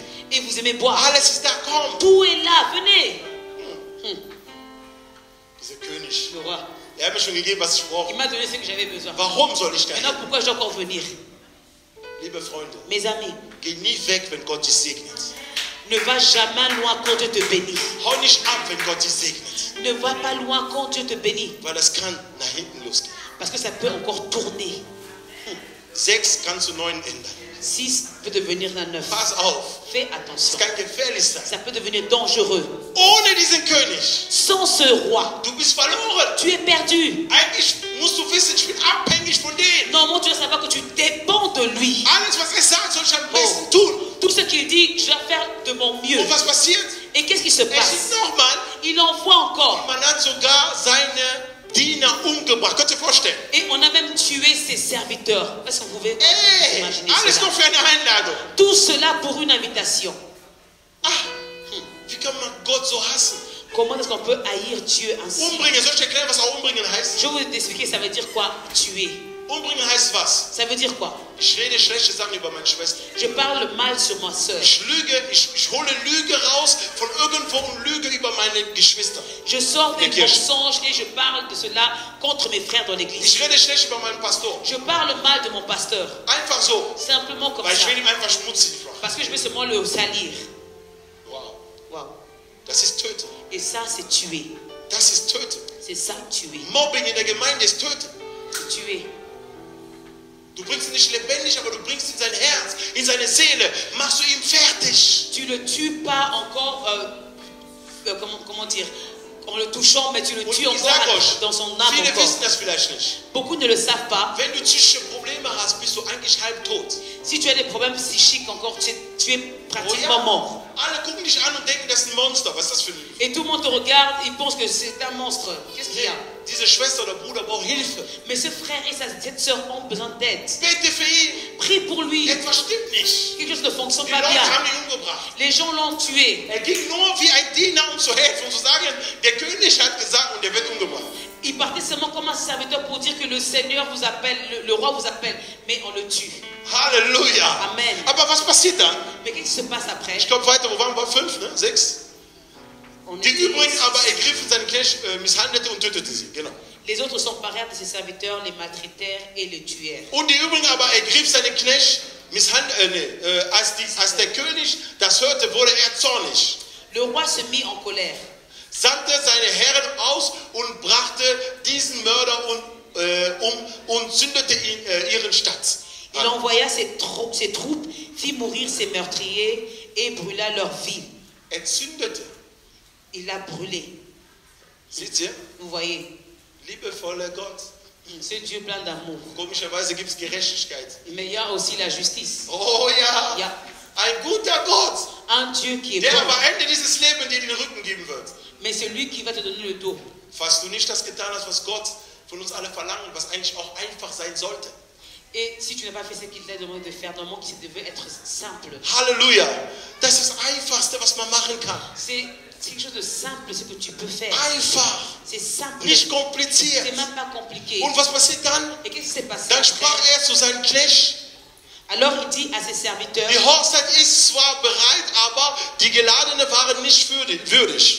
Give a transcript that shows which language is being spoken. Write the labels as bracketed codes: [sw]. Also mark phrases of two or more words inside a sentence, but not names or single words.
[fr] et vous aimez boire. [de] Alles ist da, komm. [fr] Tout est là, venez. [de] Dieser König. [fr] Le roi, [de] Er hat mir schon gegeben, was ich brauche. [fr] il m'a donné ce que j'avais besoin. [de] Warum soll ich da hin? [fr] Maintenant, pourquoi je dois encore venir? [de] Liebe Freunde, [fr] Mes amis, [de] geh nie weg, wenn Gott dich segnet. [fr] ne va jamais loin quand Dieu te bénit. [de] Hau nicht ab, wenn Gott dich segnet. [fr] Ne va pas loin quand Dieu te bénit. [de] Weil das kann nach hinten losgehen. [fr] Parce que ça peut encore tourner. [de] 6 kannst du 9 ändern. [fr] 6 peut devenir un 9. [de] Pass auf. [fr] Fais [de] Es [fr] attention. [de] kann gefährlich sein. [fr] Ça peut devenir dangereux. [de] Ohne diesen König, [fr] Sans ce roi, [de] du bist verloren. [fr] tu es perdu. [de] Eigentlich musst du wissen, ich bin abhängig von dem. [fr] Normalement, tu dois savoir que tu dépends de lui. [de] Alles, was er sagt, soll ich am besten tun. [fr] Tout ce qu'il dit, je dois faire de mon mieux. [de] Und was passiert? [fr] Et qu'est-ce qui se [de] Er [fr] passe? [de] schickt nochmal. [fr] Il envoie encore. [de] Man hat sogar seine Diener umgebracht. Könnt ihr euch vorstellen? [fr] Et on a même tué ses serviteurs. Est-ce que vous pouvez [de] Ey, [fr] imaginer [de] alles [fr] cela? [de] nur für eine Einladung. [fr] Tout cela pour une invitation. [de] Ah, wie kann man Gott so hassen? [fr] Comment est-ce qu'on peut haïr Dieu ainsi? [de] Umbringen, soll ich erklären, was auch umbringen heißt? [fr] Je vais vous expliquer, ça veut dire quoi? Tuer. [de] Umbringen heißt was? [fr] Ça veut dire quoi? [de] Ich rede schlechte Sachen über meine Schwester. [fr] Je parle mal sur ma soeur. [de] Ich lüge, ich hole Lüge raus von irgendwo und lüge über meine Geschwister. [fr] Je sors des [de] Die Kirche. [fr] mensonges et je parle de cela contre mes frères dans l'église. [de] Ich rede schlecht über meinen Pastor. [fr] Je parle mal de mon pasteur. [de] Einfach so, [fr] Simplement comme [de] weil ich [fr] ça. [de] will ihm einfach schmutzig machen. [fr] Parce que je veux seulement le salir. [de] Wow, [fr] Wow. [de] das ist Töten. [fr] Et ça, c'est tuer. [de] Das ist Töten. [fr] C'est ça, tuer. [de] Mobbing in der Gemeinde ist Töten. [fr] C'est tuer. [de] Du bringst ihn nicht lebendig, aber du bringst ihn in sein Herz, in seine Seele. Machst du ihn fertig. [fr] Tu le tues pas encore, comment dire, en le touchant, mais tu le [de] Und [fr] tues [de] ich [fr] encore [de] sag euch, [fr] dans son âme [de] viele [fr] encore. [de] wissen das vielleicht nicht. [fr] Beaucoup ne le savent pas. [de] Wenn du psychische Probleme hast, bist du eigentlich halb tot. [fr] Si tu as des problèmes psychiques encore, tu es [de] Oh [fr] pratiquement mort. [de] Alle gucken dich an und denken, das ist ein Monster. Was ist das für ein... [fr] Et tout le monde te regarde, il pense que c'est un monstre. Qu'est-ce qu'il y a? [de] Diese Schwester oder Bruder braucht Hilfe. [fr] Mais ce frère et cette soeur ont besoin d'aide. [de] Bete für ihn. [fr] Prie pour lui. [de] Etwas stimmt nicht. [fr] Quelque chose ne fonctionne [de] Die [fr] pas [de] Leute [fr] bien. [de] haben ihn umgebracht. [fr] Les gens l'ont tué. [de] Er ging nur wie ein Diener, um zu helfen, um zu sagen, der König hat gesagt und der wird umgebracht. [fr] Il partait seulement comme un serviteur pour dire que le Seigneur vous appelle, le roi vous appelle, mais on le tue. [de] Halleluja. [fr] Amen. [de] Aber was passiert dann? [fr] Mais qu'est-ce qui se passe après? [de] Ich glaube weiter, wo waren wir? 5, ne? 6? [fr] On [de] Die [fr] était [de] übrigen [fr] six. [de] aber ergriffen seinen Knecht, misshandelte und tötete sie. Genau. [fr] Les autres s'emparèrent de ses serviteurs, les maltraitèrent et les tuèrent. [de] Und die übrigen aber ergriff seinen Knecht, als der König das hörte, wurde er zornig. [fr] Le roi se mit en colère. [de] Sandte seine Herren aus und brachte diesen Mörder und zündete ihren Stadt. [fr] Il envoya ses troupes, fit mourir ses meurtriers et brûla leur ville. [de] Er zündete. [fr] Il l'a brûlé. [de] Seht ihr? [fr] Vous voyez, [de] Liebevoller Gott. [fr] ce Dieu plein d'amour. [de] Komischerweise gibt es Gerechtigkeit. [fr] Mais il y a aussi la justice. [de] Oh ja. [fr] Il y a [de] Ein guter Gott, [fr] un Dieu qui est [de] der [fr] bon, [de] am Ende dieses Lebens dir den Rücken geben wird. [fr] mais c'est lui qui va te donner le dos. [de] Falls du nicht das getan hast, was Gott von uns alle verlangt, was eigentlich auch einfach sein sollte. [fr] Et si tu n'as pas fait ce qu'il t'a demandé de faire, normalement, qui devait être simple. [de] Halleluja. Das ist das Einfachste, was man machen kann. [fr] C'est quelque chose de simple, ce que tu peux faire. [de] Einfach. [fr] C'est simple. [de] Nicht kompliziert. [fr] C'est même pas compliqué. [de] Und was passiert dann? [fr] Et qu'est-ce qui s'est passé [de] Dann [fr] après? [de] sprach er zu seinem Knecht, [fr] Alors il dit à ses serviteurs, [de] die Hochzeit ist zwar bereit, aber die Geladene waren nicht würdig.